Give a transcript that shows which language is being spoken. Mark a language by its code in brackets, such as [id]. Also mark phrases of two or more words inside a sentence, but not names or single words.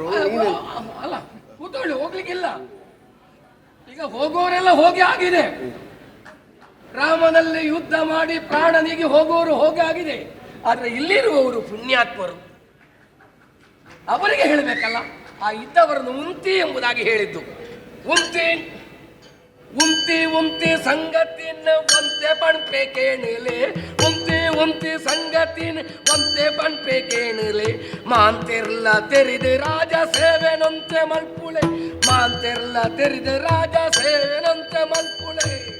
[kn] ಅಲ್ಲ, ಕೂತ್ಕೊಳ್ಳಿ, ಹೋಗ್ಲಿಕ್ಕಿಲ್ಲ. ಈಗ ಹೋಗೋರೆಲ್ಲ ಹೋಗಿ ಆಗಿದೆ. ರಾಮನಲ್ಲಿ ಯುದ್ಧ ಮಾಡಿ ಪ್ರಾಣನಿಗೆ ಹೋಗೋರು ಹೋಗಿ ಆಗಿದೆ. ಆದ್ರೆ ಇಲ್ಲಿರುವವರು ಪುಣ್ಯಾತ್ಮರು, ಅವರಿಗೆ ಹೇಳಬೇಕಲ್ಲ. ಆ ಇದ್ದವರನ್ನು ಉಂತಿ ಎಂಬುದಾಗಿ ಹೇಳಿದ್ದು. [tcy] ಉಂತಿ ಉಂತಿ ಉಂತಿ ಸಂಗತಿನ ಒಂತೆ ಬಣ್ಪೆ ಕೇಣಲೆ, ಉಂತಿ ಸಂಗತಿನ ಒಂತೆ ಬಣ್ಪೆ ಕೇಣಲೆ, ಮಾಂತಿರ್ಲ ತೆರಿದ ರಾಜ ಸೇವೆನಂತೆ ಮಲ್ಪುಳೆ, ಮಾಂತಿರ್ಲ ತೆರಿದ ರಾಜ ಸೇವೆನಂತೆ ಮಲ್ಪುಳೆ,